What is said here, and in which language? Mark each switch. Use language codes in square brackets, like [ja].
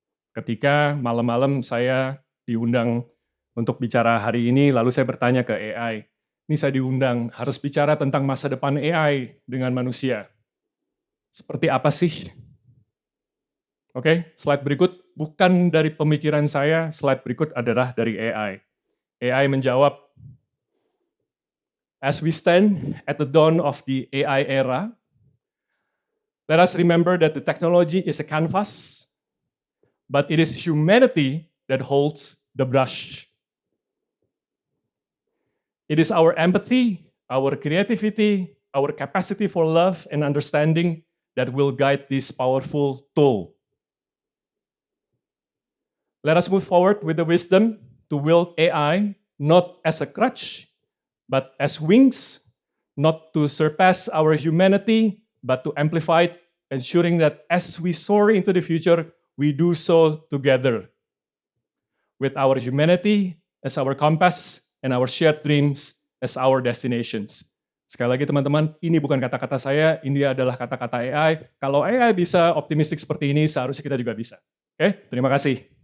[id] Ketika malam-malam saya diundang untuk bicara hari ini, lalu saya bertanya ke AI, ini saya diundang, harus bicara tentang masa depan AI dengan manusia. Seperti apa sih? Oke, slide berikut bukan dari pemikiran saya, slide berikut adalah dari AI. [en] AI [id] menjawab, [en] as we stand at the dawn of the AI era, let us remember that the technology is a canvas, but it is humanity that holds the brush. It is our empathy, our creativity, our capacity for love and understanding that will guide this powerful tool. Let us move forward with the wisdom to wield AI not as a crutch, but as wings, not to surpass our humanity, but to amplify it, ensuring that as we soar into the future, we do so together with our humanity as our compass and our shared dreams as our destinations. [id] Sekali lagi teman-teman, ini bukan kata-kata saya, ini adalah kata-kata AI. Kalau AI bisa optimistik seperti ini, seharusnya kita juga bisa. Oke, terima kasih.